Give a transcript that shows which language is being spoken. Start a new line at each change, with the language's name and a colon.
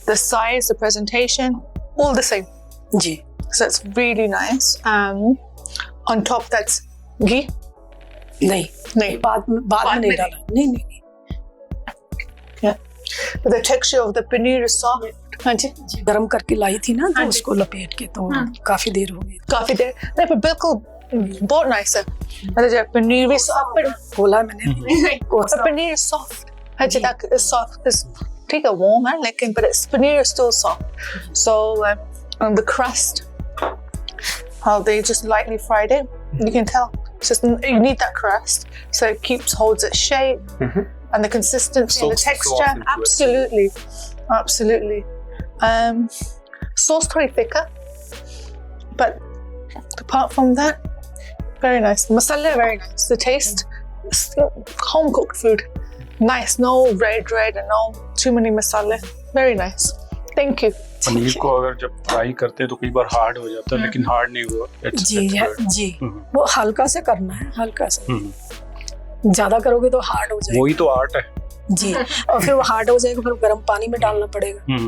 English: The size, the presentation, all the same.
Hindi: Ji.
English: So it's really nice. On top that's ghee.
Hindi: नहीं, बाद में नहीं डाला. नहीं.
English: Yeah. But the texture of the paneer is soft.
Hindi: हाँ जी. गरम करके लाई थी ना, तो उसको लपेट के तो काफी देर हो गई. नहीं, पर बिल्कुल बहुत nice है. मतलब जब पनीर भी soft बोला मैंने.
English: Paneer is soft.
Hindi: हाँ जी,
English: that is soft. It's
Hindi: ठीक है,
English: warm है, लेकिन but it's paneer is still soft. So the crust, how they just lightly fried it, you can tell Just you need that crust so it holds its shape and the consistency and the Soaks texture. into it. Absolutely, absolutely. Sauce very thicker, but apart from that, very nice. The masala very nice. The taste, home cooked food, nice. No red and no too many masala. Very nice. Thank you.
Hindi: Paneer को अगर जब fry करते हैं तो कई बार hard हो जाता है, लेकिन हार्ड नहीं हुआ. जी वो हल्का से करना है, हल्का से. ज्यादा करोगे तो हार्ड हो जाएगा. वही तो आर्ट है. जी, और फिर वो हार्ड हो जाएगा, फिर गर्म पानी में डालना पड़ेगा.